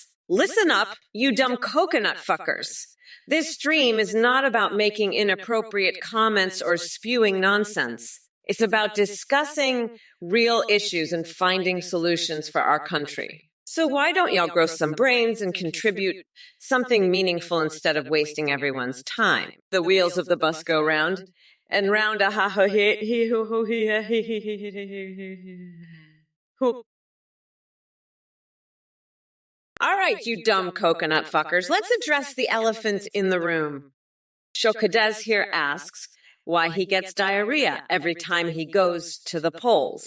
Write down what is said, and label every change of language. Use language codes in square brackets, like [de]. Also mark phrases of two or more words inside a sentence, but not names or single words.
[en] Listen up, you dumb coconut fuckers. This stream is not about making inappropriate comments or spewing nonsense. It's about discussing real issues and finding solutions for our country. So why don't y'all grow some brains and contribute something meaningful instead of wasting everyone's time? The wheels of the bus go round and round a ha ho he ho ho he. All right, you dumb coconut fuckers, let's address the elephant in the room. Shokadez here asks why he gets diarrhea every time he goes to the polls.